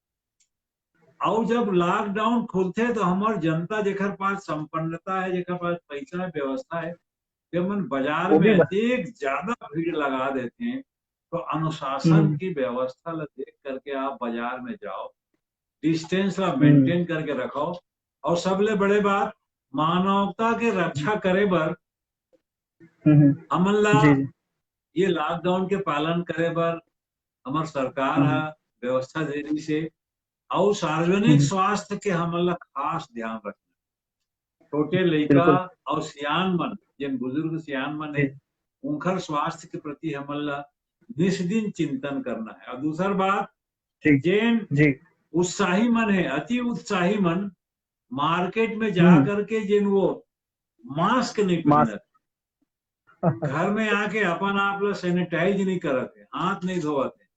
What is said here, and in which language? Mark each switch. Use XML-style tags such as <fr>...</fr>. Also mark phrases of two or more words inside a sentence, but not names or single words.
<hne>और जब लॉकडाउन खुलते तो हमार जनता जेकर पास संपन्नता है, जेकर पास पैसा है, व्यवस्था है, जब मन बाजार वो में भी अधिक ज्यादा भीड़ लगा देते हैं, तो अनुशासन की व्यवस्था ला देख करके आप बाजार में जाओ, डिस्टेंस ला मेंटेन करके रखो। और सबले बड़े बात, मानवता के रक्षा करे बर हमन ला जी जी ये लॉकडाउन के पालन करे बर हमार सरकार है व्यवस्था दे रही से। और सार्वजनिक स्वास्थ्य के हमन ला खास ध्यान रखना। छोटे लड़का बिल्कुल और सियान मन, जिन बुजुर्ग सियान मन जी है, उनकर स्वास्थ्य के प्रति हमन ला निस्दिन चिंतन करना है। और दूसर बात, जी जिन जी उत्साही मन है, अति उत्साही मन, मार्केट में जा करके जिन वो मास्क नहीं मास्क पहनत, घर में आके अपन आप ला सैनिटाइज नहीं करत है, हाथ नहीं धोवत है,</hne>